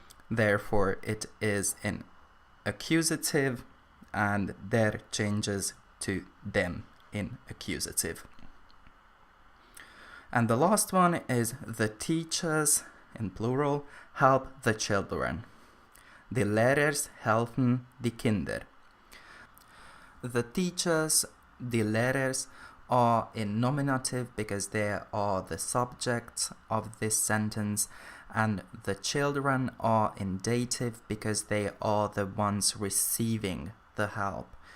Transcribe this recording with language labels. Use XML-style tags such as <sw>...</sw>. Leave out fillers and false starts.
<en>Therefore, it is in accusative, and der changes to dem in accusative. And the last one is the teachers, in plural, help the children.</en> <yi>Die Lehrers helfen die Kinder.</yi> <en>The teachers, die Lehrers, are in nominative because they are the subjects of this sentence, and the children are in dative because they are the ones receiving the help.</en>